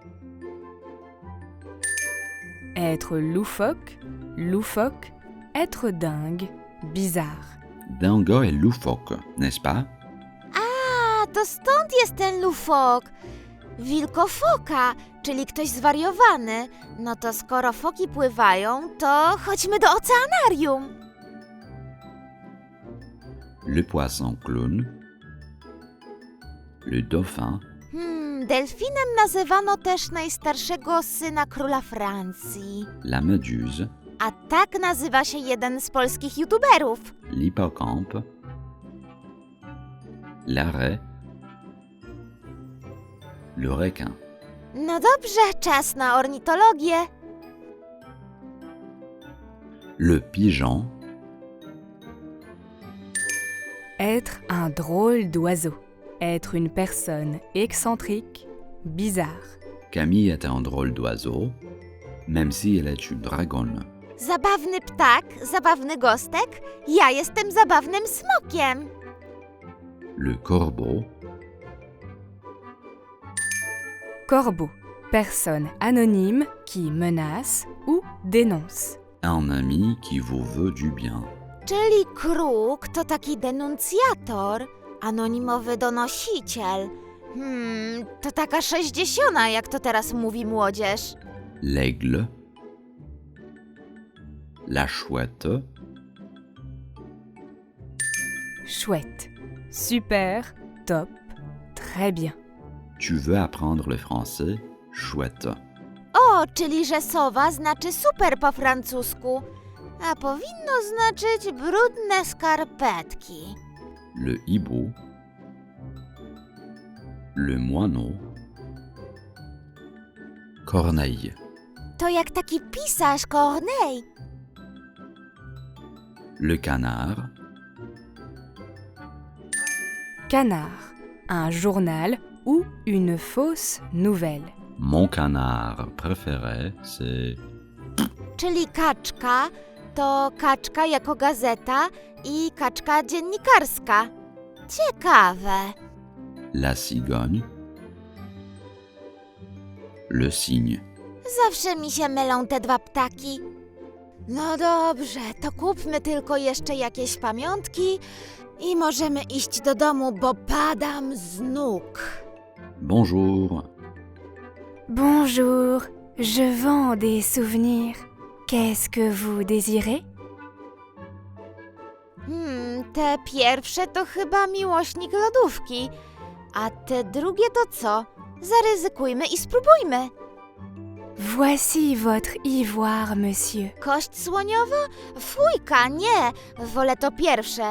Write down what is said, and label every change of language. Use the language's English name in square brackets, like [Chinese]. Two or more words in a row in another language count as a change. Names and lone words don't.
[French] Être loufoque, loufoque, être dingue, bizarre. dingo et loufoque, n'est-ce pas? [Polish] A, to stąd jest ten lufok. Wilkofoka, czyli ktoś zwariowany. No to skoro foki pływają, to chodźmy do oceanarium. [French] Le poisson clown, le dauphin, [Polish] Delfinem nazywano też najstarszego syna króla Francji. [French] la méduse, [Polish] A tak nazywa się jeden z polskich youtuberów. [French] l'hippocampe, l'arrêt, le requin. [Polish] No dobrze, czas na ornitologię. [French] Le pigeon, Être un drôle d'oiseau. Être une personne excentrique, bizarre. Camille est un drôle d'oiseau, même si elle est une dragonne. [Polish] Zabawny ptak, zabawny gostek. Ja jestem zabawnym smokiem. [French] Le corbeau, Corbeau. Personne anonyme qui menace ou dénonce. un ami qui vous veut du bien. [Polish] Czyli kruk to taki denuncjator, anonimowy donosiciel. To taka 60, jak to teraz mówi młodzież. [French] L'aigle, la chouette, Chouette. Super, top, très bien. tu veux apprendre le français? Chouette. [Polish] O, czyli że sowa znaczy super po francusku, a powinno znaczyć brudne skarpetki. [French] Le hibou, le moineau, Corneille, [Polish] To jak taki pisarz Corneille. [French] le canard, Canard. Un journal ou une fausse nouvelle. mon canard préféré, c'est [Polish] Czyli kaczka to kaczka jako gazeta i kaczka dziennikarska. Ciekawe. [French] la cigogne, le cygne. [Polish] Zawsze mi się mylą te dwa ptaki. No dobrze, to kupmy tylko jeszcze jakieś pamiątki i możemy iść do domu, bo padam z nóg. [French] Bonjour, Bonjour, je vends des souvenirs. Qu'est-ce que vous désirez? [Polish] Te pierwsze to chyba miłośnik lodówki, a te drugie to co? Zaryzykujmy i spróbujmy. [French] Voici votre ivoire, monsieur. [Polish] Kość słoniowa? Fujka, nie! Wolę to pierwsze.